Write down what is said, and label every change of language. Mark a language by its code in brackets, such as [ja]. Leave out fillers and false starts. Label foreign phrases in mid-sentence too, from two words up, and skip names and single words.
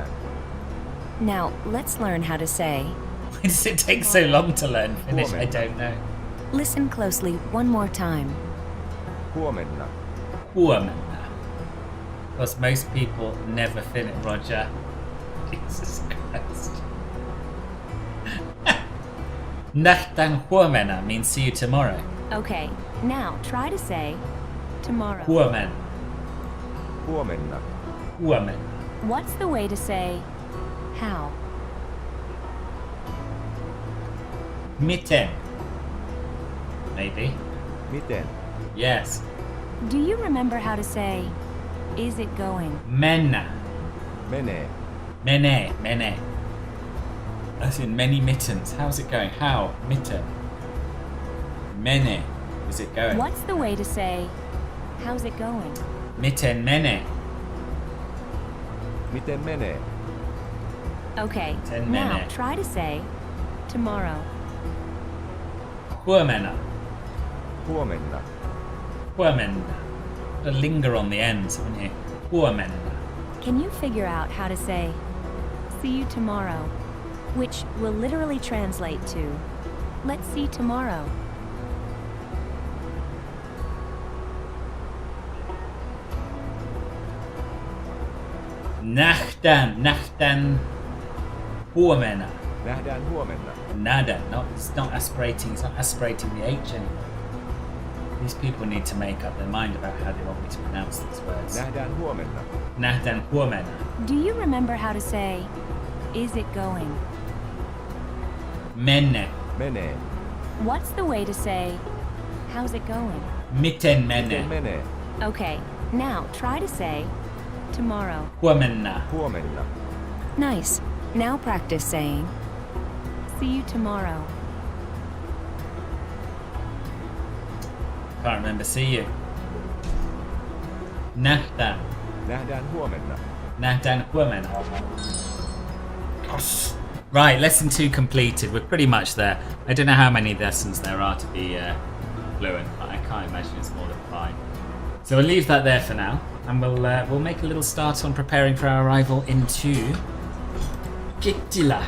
[en] Now let's learn how to say. Why does it take so long to learn Finnish? I don't know. Listen closely one more time. [fi] Huomenna. Huomenna. [en] Because most people never finish. Roger. Jesus Christ. [fi] Nähdään huomenna [en] means see you tomorrow. Okay, now try to say tomorrow. [fi] Huomenna. Huomenna. Huomenna. [en] What's the way to say how? [fi] Miten. [en] Maybe. [fi] Miten? [en] Yes. Do you remember how to say, is it going? [fi] Mennä. Menee. Mene. Mene. [en] As in many mittens. How's it going? How? Mitten. Mene. Is it going? What's the way to say, how's it going? [fi] Miten mene. Miten menee? [en] Okay, Ten now minute. try to say tomorrow. [fi] Huomenna. Huomenna. Huomenna. [en] A linger on the ends, haven't you? [fi] Huomenna. [en] Can you figure out how to say, see you tomorrow, which will literally translate to, let's see tomorrow? [fi] Nähdään huomenna. Nähdään huomenna. Nada. [en] It's not aspirating the H anymore. These people need to make up their mind about how they want me to pronounce these words. [fi] Nähdään huomenna. Nähdään huomenna. [en] Do you remember how to say, is it going? [fi] Menne. Menee. [en] What's the way to say, how's it going? [fi] Miten mene. Miten menee? [en] Okay, now try to say tomorrow. [fi] Huomenna. Huomenna. [en] Nice. Now practice saying, see you tomorrow. Can't remember. See you. [fi] Nähdään. Nähdään huomenna. Nähdään huomenna. [en] Right, lesson 2 completed. We're pretty much there. I don't know how many lessons there are to be fluent, but I can't imagine it's more than 5. So we'll leave that there for now, and we'll make a little start on preparing for our arrival into Kittila.